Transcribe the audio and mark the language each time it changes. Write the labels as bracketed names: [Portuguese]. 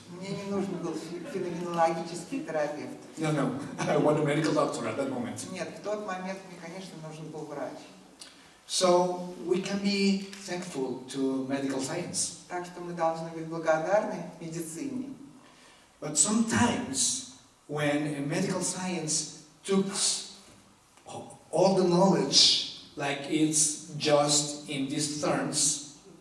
[Russian] Мне не нужен был феноменологический терапевт. [English] No, I want a medical doctor at that moment. [Russian] Нет, в тот момент мне, конечно, нужен был врач. [English] So we can be thankful to medical science. [Russian] Так что мы должны быть благодарны медицине. [English] But sometimes when medical science took all the knowledge like it's just in these terms,